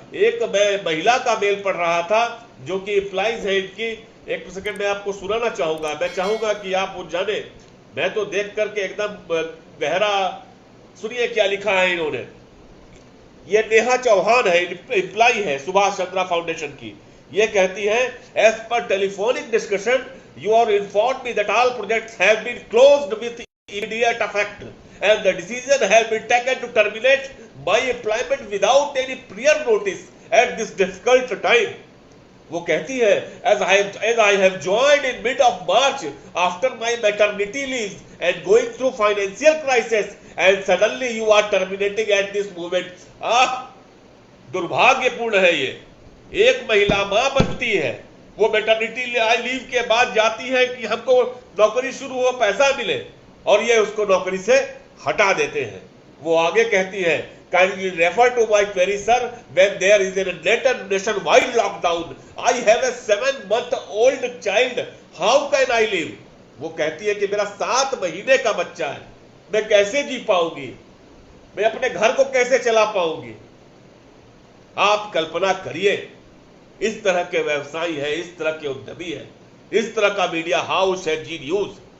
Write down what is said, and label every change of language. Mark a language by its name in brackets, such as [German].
[Hindi] एक मैं महिला का मेल पढ़ रहा था जो कि एम्प्लॉइज है इनकी, एक सेकंड में आपको सुनाना चाहूंगा। मैं चाहूंगा कि आप वो जाने, मैं तो देख करके एकदम गहरा, सुनिए क्या लिखा है इन्होंने। ये नेहा चौहान है, एम्प्लॉय है सुभाष चंद्रा फाउंडेशन की। ये कहती है, [English] As per telephonic discussion you are informed me that all projects have been closed with immediate effect and the decision has been taken to terminate my employment without any prior notice at this difficult time. [Hindi] वो कहती है, [English] as I have joined in mid of March after my maternity leave and going through financial crisis, and suddenly you are terminating at this moment. [Hindi] दुर्भाग्यपूर्ण है ये। एक महिला मां बनती है, वो मैटरनिटी लीव के बाद जाती है कि हमको नौकरी शुरू हो, पैसा मिले, और ये उसको नौकरी से हटा देते हैं। वो आगे कहती है, [English] kindly refer to my query sir, when there is a nationwide lockdown, I have a 7-month-old child, how can I live? [Hindi] वो कहती है कि मेरा 7 महीने का बच्चा है, मैं कैसे जी पाऊंगी, मैं अपने घर को कैसे चला पाऊंगी। आप कल्पना करिए, इस तरह के व्यवसायी है, इस तरह के उद्यमी है, इस तरह का मीडिया हाउस है जी न्यूज।